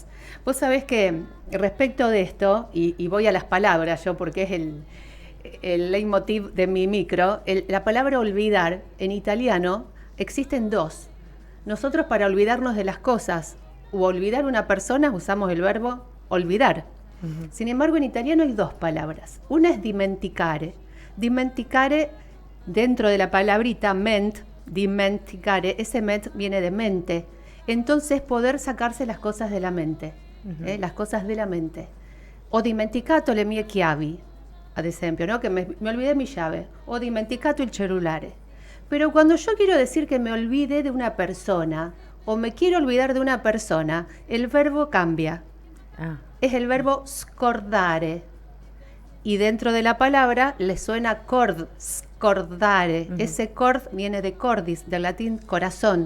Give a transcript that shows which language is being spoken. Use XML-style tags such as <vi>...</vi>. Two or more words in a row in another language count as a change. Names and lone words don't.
<es>Vos sabés que respecto de esto, y voy a las palabras yo, porque es el leitmotiv de mi micro, la palabra olvidar en italiano existen dos. Nosotros para olvidarnos de las cosas u olvidar una persona usamos el verbo olvidar. Ujú. Sin embargo, en italiano hay dos palabras. Una es dimenticare. Dimenticare, dentro de la palabrita ment, dimenticare, ese ment viene de mente. Entonces, poder sacarse las cosas de la mente. Las cosas de la mente.</es> <it>Ho dimenticato le mie chiavi, ad esempio,</it> <es>¿no? Que me olvidé mi llave.</es> <it>Ho dimenticato il cellulare.</it> <es>Pero cuando yo quiero decir que me olvide de una persona o me quiero olvidar de una persona, el verbo cambia. Ah, Es el verbo scordare. Y dentro de la palabra le suena scordare. Ujú. Ese cord viene de cordis, del latín corazón.</es>